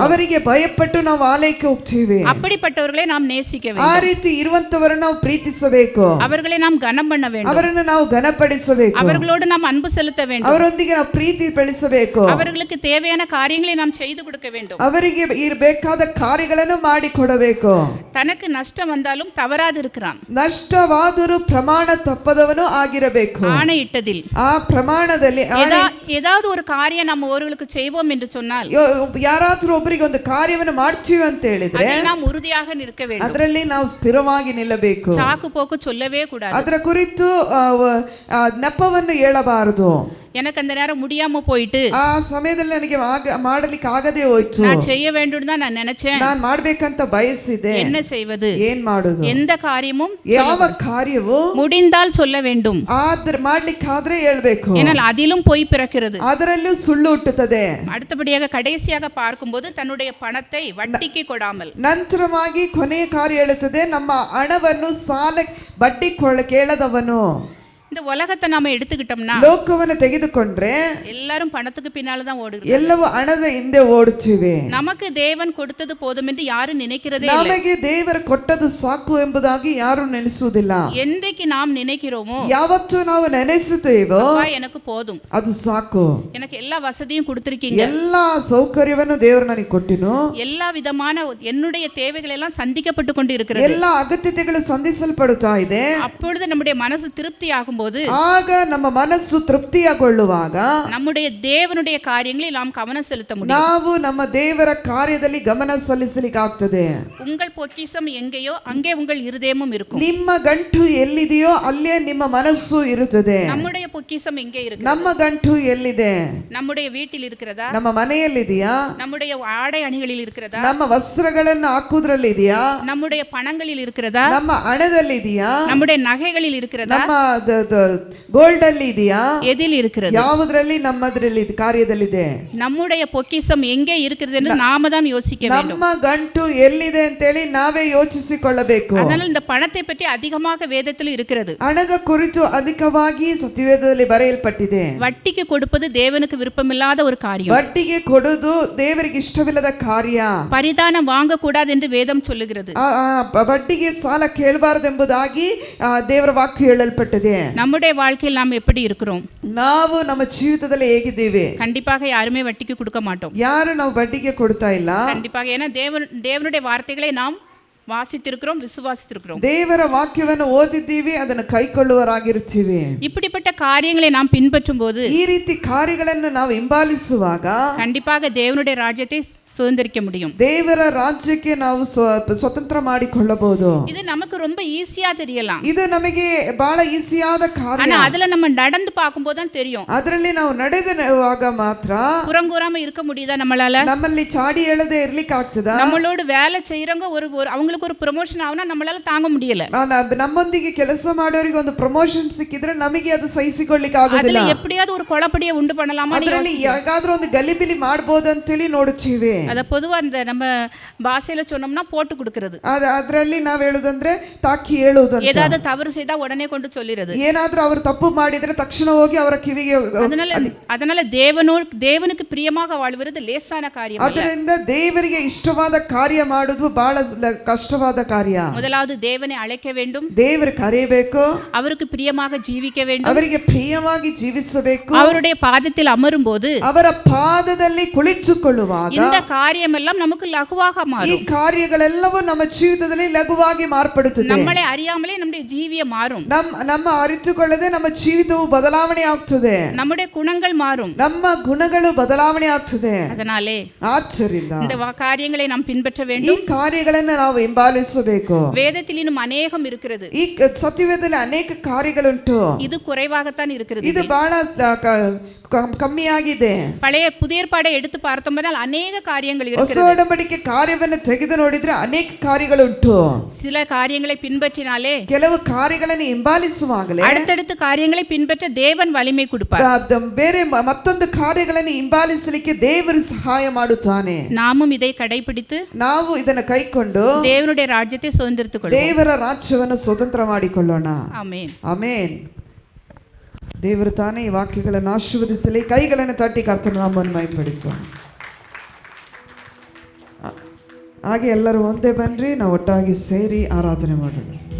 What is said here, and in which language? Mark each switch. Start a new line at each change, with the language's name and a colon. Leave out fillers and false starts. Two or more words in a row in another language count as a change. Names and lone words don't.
Kannada: ಅವರಿಗೆ ಭಯಪಟ್ಟು ನಾವು ಆಲಯಕ್ಕೆ ಹೋಗ್ತೀವಿ.
Tamil: அப்படிப்பட்டவர்களை நாம் நேசிக்க
Kannada: ಆ
Tamil: வேண்டும்,
Kannada: ರೀತಿ ಇರುವಂತವರನ್ನು ನಾವು ಪ್ರೀತಿಸಬೇಕು,
Tamil: அவர்களை நாம் கனம் பண்ண வேண்டும்,
Kannada: ಅವರನ್ನು ನಾವು ಘನಪಡಿಸಬೇಕು,
Tamil: அவர்களோடு நாம் அன்பு செலுத்த வேண்டும்,
Kannada: ಅವರೊಂದಿಗೆ ನಾವು ಪ್ರೀತಿ ಬೆಳೆಸಬೇಕು,
Tamil: அவர்களுக்கு தேவையான காரியங்களை நாம் செய்து கொடுக்க வேண்டும்,
Kannada: ಅವರಿಗೆ ಇರಬೇಕಾದ ಕಾರ್ಯಗಳನ್ನು ಮಾಡಿಕೊಡಬೇಕು.
Tamil: தனக்கு நஷ்டம் வந்தாலும் தவறாது இருக்கிறான்,
Kannada: ನಷ್ಟವಾದರೂ ಪ್ರಮಾಣ ತಪ್ಪದವನು ಆಗಿರಬೇಕು.
Tamil: ஆணையிட்டதில்
Kannada: ಆ ಪ್ರಮಾಣದಲ್ಲಿ
Tamil: ஏதாவது ஒரு காரியம் நம்ம ஒருவர்களுக்கு செய்வோம் என்று சொன்னால்
Kannada: ಯಾರಾದ್ರೂ ಒಬ್ಬರಿಗೆ ಒಂದು ಕಾರ್ಯವನ್ನು ಮಾಡ್ತೀವಿ ಅಂತ ಹೇಳಿದ್ರೆ
Tamil: அதில் நாம் உறுதியாக நிற்க வேண்டும்,
Kannada: ಅದರಲ್ಲಿ ನಾವು ಸ್ಥಿರವಾಗಿ ನಿಲ್ಲಬೇಕು.
Tamil: சாக்கு போக்கு சொல்லவே கூடாது,
Kannada: ಅದರ ಕುರಿತು ನೆಪವನ್ನು ಹೇಳಬಾರದು.
Tamil: எனக்கு அந்த நேரம் முடியாம போயிட்டு
Kannada: ಆ ಸಮಯದಲ್ಲಿ ನನಗೆ ಮಾಡಲಿಕ್ಕೆ ಆಗದೆ ಹೋಯ್ತು,
Tamil: நான் செய்ய வேண்டும் தான் நான் நினைச்சேன்,
Kannada: ನಾನು ಮಾಡ್ಬೇಕಂತ ಬಯಸಿದೆ,
Tamil: என்ன செய்வது,
Kannada: ಏನ್ ಮಾಡುದು,
Tamil: எந்த காரியமும்
Kannada: ಯಾವ ಕಾರ್ಯವು
Tamil: முடிந்தால் சொல்ல வேண்டும்,
Kannada: ಮಾಡ್ಲಿಕ್ಕಾದ್ರೆ ಹೇಳ್ಬೇಕು,
Tamil: ஏனால் அதிலும் பொய் பிறக்கிறது.
Kannada: ಅದರಲ್ಲೂ ಸುಳ್ಳು ಹುಟ್ಟುತ್ತದೆ.
Tamil: அடுத்தபடியாக கடைசியாக பார்க்கும்போது தன்னுடைய பணத்தை வட்டிக்கு கொடாமல்,
Kannada: ನಂತರವಾಗಿ ಕೊನೆಯ ಕಾರ್ಯ ಹೇಳುತ್ತದೆ, ನಮ್ಮ ಹಣವನ್ನು ಸಾಲ ಬಡ್ಡಿ ಕೇಳದವನು.
Tamil: இந்த உலகத்தை நாம எடுத்துக்கிட்டோம்னா
Kannada: ಲೋಕವನ್ನು ತೆಗೆದುಕೊಂಡ್ರೆ
Tamil: எல்லாரும் பணத்துக்கு பின்னால தான் ஓடுகிறோம்,
Kannada: ಎಲ್ಲವೂ ಹಣದ ಹಿಂದೆ ಓಡುತ್ತೀವಿ.
Tamil: நமக்கு தேவன் கொடுத்தது போதும் என்று யாரும் நினைக்கிறதே இல்லை.
Kannada: ನಮಗೆ ದೇವರು ಕೊಟ್ಟದ್ದು ಸಾಕು ಎಂಬುದಾಗಿ ಯಾರು ನೆನೆಸುವುದಿಲ್ಲ.
Tamil: என்றைக்கு நாம் நினைக்கிறோமோ
Kannada: ಯಾವತ್ತು ನಾವು ನೆನೆಸುತ್ತೇವೋ
Tamil: எனக்கு போதும்,
Kannada: ಅದು ಸಾಕು,
Tamil: எனக்கு எல்லா வசதியும் கொடுத்திருக்கீங்க,
Kannada: ಎಲ್ಲಾ ಸೌಕರ್ಯವನ್ನು ದೇವರು ನನಗೆ ಕೊಟ್ಟಿನು,
Tamil: எல்லா விதமான என்னுடைய தேவைகள் எல்லாம் சந்திக்கப்பட்டு கொண்டு இருக்கிறது,
Kannada: ಎಲ್ಲಾ ಅಗತ್ಯತೆಗಳು ಸಂಧಿಸಲ್ಪಡುತ್ತಾ ಇದೆ.
Tamil: அப்பொழுது நம்முடைய மனசு திருப்தி ஆகும் போது,
Kannada: ಆಗ ನಮ್ಮ ಮನಸ್ಸು ತೃಪ್ತಿಯಾಗೊಳ್ಳುವಾಗ
Tamil: நம்முடைய தேவனுடைய காரியங்களில் நாம் கவனம் செலுத்த முடியும்,
Kannada: ನಾವು ನಮ್ಮ ದೇವರ ಕಾರ್ಯದಲ್ಲಿ ಗಮನ ಸಲ್ಲಿಸಲಿಕ್ಕೆ ಆಗ್ತದೆ.
Tamil: உங்கள் பொக்கிஷம் எங்கேயோ அங்கே உங்கள் இருதயமும் இருக்கும்,
Kannada: ನಿಮ್ಮ ಗಂಟು ಎಲ್ಲಿದೆಯೋ ಅಲ್ಲೇ ನಿಮ್ಮ ಮನಸ್ಸು ಇರುತ್ತದೆ.
Tamil: நம்முடைய பொக்கிஷம் எங்கே இருக்கு,
Kannada: ನಮ್ಮ ಗಂಟು ಎಲ್ಲಿದೆ,
Tamil: நம்முடைய வீட்டில் இருக்கிறதா,
Kannada: ನಮ್ಮ ಮನೆಯಲ್ಲಿದೆಯಾ,
Tamil: நம்முடைய ஆடை அணிகளில் இருக்கிறதா,
Kannada: ನಮ್ಮ ವಸ್ತ್ರಗಳನ್ನು ಹಾಕುವುದರಲ್ಲಿ ಇದೆಯಾ,
Tamil: நம்முடைய பணங்களில் இருக்கிறதா,
Kannada: ನಮ್ಮ ಹಣದಲ್ಲಿ ಇದೆಯಾ,
Tamil: நம்முடைய நகைகளில் இருக்கிறதா,
Kannada: ನಮ್ಮ ಗೋಲ್ಡ್ ಅಲ್ಲಿ ಇದೆಯಾ,
Tamil: எதில் இருக்கிறது,
Kannada: ಯಾವುದರಲ್ಲಿ ನಮ್ಮದ್ರಲ್ಲಿ ಕಾರ್ಯದಲ್ಲಿದೆ.
Tamil: நம்முடைய பொக்கிஷம் எங்கே இருக்கிறது என்று நாம தான் யோசிக்க வேண்டும்.
Kannada: ನಮ್ಮ ಗಂಟು ಎಲ್ಲಿದೆ ಅಂತೇಳಿ ನಾವೇ ಯೋಚಿಸಿಕೊಳ್ಳಬೇಕು.
Tamil: அதனால இந்த பணத்தை பற்றி அதிகமாக வேதத்தில் இருக்கிறது.
Kannada: ಹಣದ ಕುರಿತು ಅಧಿಕವಾಗಿ ಸತ್ಯವೇದದಲ್ಲಿ ಬರೆಯಲ್ಪಟ್ಟಿದೆ.
Tamil: வட்டிக்கு கொடுப்பது தேவனுக்கு விருப்பமில்லாத ஒரு காரியம்.
Kannada: ಬಡ್ಡಿಗೆ ಕೊಡುವುದು ದೇವರಿಗೆ ಇಷ್ಟವಿಲ್ಲದ ಕಾರ್ಯ.
Tamil: பரிதானம் வாங்க கூடாது என்று வேதம் சொல்லுகிறது.
Kannada: ಬಡ್ಡಿಗೆ ಸಾಲ ಕೇಳಬಾರದೆಂಬುದಾಗಿ ದೇವರ ವಾಕ್ಯ ಹೇಳಲ್ಪಟ್ಟಿದೆ.
Tamil: நம்முடைய வாழ்க்கையில் நாம் எப்படி இருக்கிறோம்?
Kannada: ನಾವು ನಮ್ಮ ಜೀವಿತದಲ್ಲಿ ಹೇಗಿದ್ದೇವೆ?
Tamil: கண்டிப்பாக யாருமே வட்டிக்கு கொடுக்க மாட்டோம்.
Kannada: ಯಾರು ನಾವು ಬಡ್ಡಿಗೆ ಕೊಡ್ತಾ ಇಲ್ಲ.
Tamil: கண்டிப்பாக, ஏன்னா தேவனுடைய வார்த்தைகளை நாம் வாசித்திருக்கிறோம், விசுவாசித்திருக்கிறோம்.
Kannada: ದೇವರ ವಾಕ್ಯವನ್ನು ಓದಿದ್ದೀವಿ, ಅದನ್ನು ಕೈಕೊಳ್ಳುವರಾಗಿರುತ್ತೀವಿ.
Tamil: இப்படிப்பட்ட காரியங்களை நாம் பின்பற்றும் போது,
Kannada: ಈ ರೀತಿ ಕಾರ್ಯಗಳನ್ನು ನಾವು ಹಿಂಬಾಲಿಸುವಾಗ
Tamil: கண்டிப்பாக தேவனுடைய ராஜ்யத்தை சுதந்திரிக்க முடியும்.
Kannada: ದೇವರ ರಾಜ್ಯಕ್ಕೆ ನಾವು ಸ್ವತಂತ್ರ ಮಾಡಿಕೊಳ್ಳಬಹುದು.
Tamil: இது நமக்கு ரொம்ப ஈஸியா தெரியலாம்.
Kannada: ಇದು ನಮಗೆ ಬಹಳ ಈಸಿಯಾದ ಕಾರ್ಯ.
Tamil: ஆனா அதுல நம்ம நடந்து பார்க்கும்போது தான் தெரியும்.
Kannada: ಅದರಲ್ಲಿ ನಾವು ನಡೆದಾಗ ಮಾತ್ರ
Tamil: புறங்கூறாம இருக்க முடியுதா நம்மளால?
Kannada: ನಮ್ಮಲ್ಲಿ ಚಾಡಿ ಹೇಳದೆ ಇರ್ಲಿಕ್ಕೆ ಆಗ್ತದಾ?
Tamil: நம்மளோட வேலை செய்யறவங்க ஒரு அவங்களுக்கு ஒரு ப்ரமோஷன் ஆகுனா நம்மளால தாங்க முடியல.
Kannada: ನಮ್ಮೊಂದಿಗೆ ಕೆಲಸ ಮಾಡೋರಿಗೆ ಒಂದು ಪ್ರಮೋಷನ್ ಸಿಕ್ಕಿದ್ರೆ ನಮಗೆ ಅದು ಸಹಿಸಿಕೊಳ್ಳಿಕ್ಕೆ ಆಗುದಿಲ್ಲ.
Tamil: ಅದರಲ್ಲಿ எப்படியாவது ஒரு கொலப்படியை ಉಂಟು பண்ணலாமா?
Kannada: ಅದರಲ್ಲಿ ಯಾಕಾದ್ರೂ ಒಂದು ಗಲಿಬಿಲಿ ಮಾಡಬಹುದು ಅಂತ ಹೇಳಿ ನೋಡುತ್ತೀವಿ.
Tamil: ಅದ பொதுவா அந்த நம்ம பாஷையில சொன்னோம்னா போட்டு கொடுக்கிறது.
Kannada: ಅದರಲ್ಲಿ ನಾವು ಹೇಳುದಂದ್ರೆ ತಾಕಿ ಹೇಳುವುದು ಅಂತ.
Tamil: ஏதாவது தவறு செய்தா உடனே கொண்டு சொல்லிறது.
Kannada: ಏನಾದ್ರೂ ಅವರು ತಪ್ಪು ಮಾಡಿದ್ರೆ ತಕ್ಷಣ ಹೋಗಿ ಅವರ ಕಿವಿಗೆ.
Tamil: அதனால தேவனுக்கு பிரியமாக வாழ்வது லேசான காரியம் அல்ல.
Kannada: ಅದರಿಂದ ದೇವರಿಗೆ ಇಷ್ಟವಾದ ಕಾರ್ಯ ಮಾಡುವುದು ಬಹಳ ಕಷ್ಟವಾದ ಕಾರ್ಯ.
Tamil: முதலாவது தேவனை அழைக்க வேண்டும்,
Kannada: ದೇವರು ಕರೆಯಬೇಕು,
Tamil: அவருக்கு பிரியமாக ஜீவிக்க வேண்டும்,
Kannada: ಅವರಿಗೆ ಪ್ರಿಯವಾಗಿ ಜೀವಿಸಬೇಕು,
Tamil: அவருடைய பாதத்தில் அமரும்போது
Kannada: ಅವರ ಪಾದದಲ್ಲಿ ಕುಳಿತುಕೊಳ್ಳುವಾಗ
Tamil: இந்த காரியம் எல்லாம் நமக்கு லகுவாக
Kannada: ಈ
Tamil: மாறும்.
Kannada: ಕಾರ್ಯಗಳೆಲ್ಲವೂ ನಮ್ಮ ಜೀವಿತದಲ್ಲಿ ಲಘುವಾಗಿ ಮಾರ್ಪಡುತ್ತದೆ.
Tamil: நம்மளை அறியாமலே நம்முடைய ஜீவியம் மாறும்.
Kannada: ನಮ್ಮ ಅರಿತುಕೊಳ್ಳದೆ ನಮ್ಮ ಜೀವಿತವು ಬದಲಾವಣೆ ಆಗ್ತದೆ.
Tamil: நம்முடைய குணங்கள் மாறும்.
Kannada: ನಮ್ಮ ಗುಣಗಳು ಬದಲಾವಣೆ ಆಗ್ತದೆ.
Tamil: அதனாலே
Kannada: ಆದ್ದರಿಂದ
Tamil: இந்த காரியங்களை நாம் பின்பற்ற
Kannada: ಈ
Tamil: வேண்டும்.
Kannada: ಕಾರ್ಯಗಳನ್ನು ನಾವು ಹಿಂಬಾಲಿಸಬೇಕು.
Tamil: வேதத்தில் இன்னும் அநேகம் இருக்கிறது.
Kannada: ಈ ಸತ್ಯವೇದದಲ್ಲಿ ಅನೇಕ ಕಾರ್ಯಗಳುಂಟು.
Tamil: இது குறைவாகத்தான் இருக்கிறது.
Kannada: ಇದು ಬಹಳ ಕಮ್ಮಿಯಾಗಿದೆ.
Tamil: பழைய புதிய ஏற்பாடை எடுத்து பார்த்தோம்னால் அநேக காரியங்கள்
Kannada: ಹೊಸ
Tamil: இருக்கிறது.
Kannada: ಒಡಂಬಡಿಕೆ ಕಾರ್ಯವನ್ನು ತೆಗೆದು ನೋಡಿದ್ರೆ ಅನೇಕ ಕಾರ್ಯಗಳುಂಟು.
Tamil: சில காரியங்களை பின்பற்றினாலே
Kannada: ಕೆಲವು ಕಾರ್ಯಗಳನ್ನು ಹಿಂಬಾಲಿಸುವಾಗಲೇ
Tamil: அடுத்தடுத்து காரியங்களை பின்பற்ற தேவன் வலிமை கொடுப்பார்.
Kannada: ಬೇರೆ ಮತ್ತೊಂದು ಕಾರ್ಯಗಳನ್ನು ಹಿಂಬಾಲಿಸಲಿಕ್ಕೆ ದೇವರು ಸಹಾಯ ಮಾಡುತ್ತಾನೆ.
Tamil: நாமும் இதை கடைபிடித்து
Kannada: ನಾವು ಇದನ್ನು ಕೈಕೊಂಡು
Tamil: தேவனுடைய ராஜ்யத்தை சுதந்திரித்துக் கொள்வோம்.
Kannada: ದೇವರ ರಾಜ್ಯವನ್ನು ಸ್ವತಂತ್ರ ಮಾಡಿಕೊಳ್ಳೋಣ.
Tamil: ஆமென்.
Kannada: ಆಮೆನ್. ದೇವರು ತಾನೇ ಈ ವಾಕ್ಯಗಳನ್ನು ಆಶೀರ್ವದಿಸಲಿ. ಕೈಗಳನ್ನು ತಟ್ಟಿ ಕರ್ತನ ನಾಮವನ್ನು ಮಹಿಮೆಪಡಿಸೋಣ. ಹಾಗೆ ಎಲ್ಲರೂ ಒಂದೇ ಬನ್ರಿ, ನಾವು ಒಟ್ಟಾಗಿ ಸೇರಿ ಆರಾಧನೆ ಮಾಡೋಣ.